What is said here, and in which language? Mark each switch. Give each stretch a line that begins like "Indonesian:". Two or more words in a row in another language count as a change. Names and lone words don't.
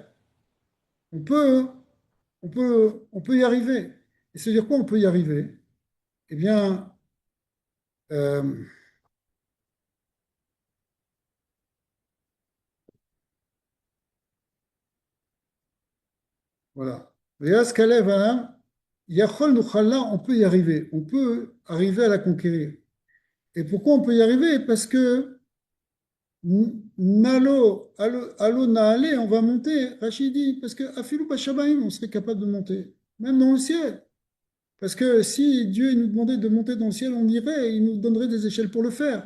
French: On peut, on peut y arriver. Et c'est-à-dire quoi, on peut y arriver? Eh bien, euh, voilà.
Hebrew: ויהס כלב העם, יכול נוכל לה,
French: on peut y arriver. On peut arriver à la conquérir. Et pourquoi on peut y arriver? Parce que Nalo, Naale, on va monter, Rachid dit, parce que
Hebrew: אפילו בשמים,
French: on serait capable de monter, même dans le ciel. Parce que si Dieu nous demandait de monter dans le ciel, on irait, et il nous donnerait des échelles pour le faire.